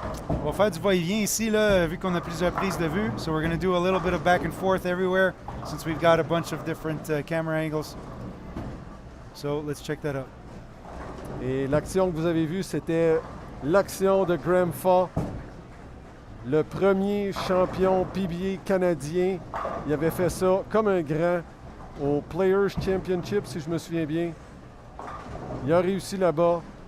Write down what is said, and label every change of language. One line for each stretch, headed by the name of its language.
French: On va faire du va-et-vient ici, là, vu qu'on a plusieurs prises de vue.
English: So we're going to do a little bit of back and forth everywhere since we've got a bunch of different camera angles. So let's check that out.
French: Et l'action que vous avez vue, c'était l'action de Graham Fa, le premier champion PBA canadien. Il avait fait ça comme un grand au Players Championship, si je me souviens bien. Il a réussi là-bas.